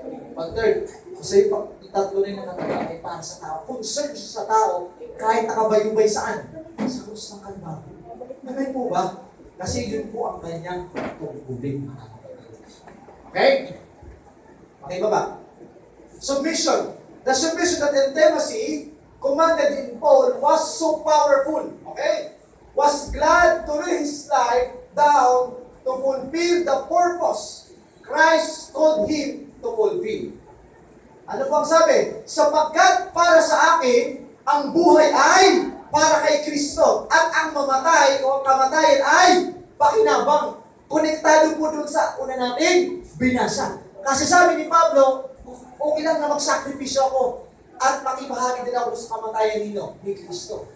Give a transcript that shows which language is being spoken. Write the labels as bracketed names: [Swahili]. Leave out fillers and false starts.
[Filipino] Pag-third, kasi yung tatlo na yung nakataga ay para sa tao. Concern siya sa tao, kahit nakabayubay saan? Sa krus ng Kalbaryo. Amen po ba? Kasi yun po ang kanyang tungkulin. Okay? Okay ba ba? Submission. [English] The submission and intimacy commanded in Paul was so powerful. Okay? Was glad to lay his life down to fulfill the purpose Christ called him to fulfill. [Filipino] Ano po ang sabi? Sapagkat para sa akin, ang buhay ay para kay Kristo at ang mamatay o kamatayan ay pakinabang. Konektado po dun sa una nating binasa. Kasi sabi ni Pablo, okay lang na magsakripisyo ako at makibahagi din ako sa kamatayan ni Kristo.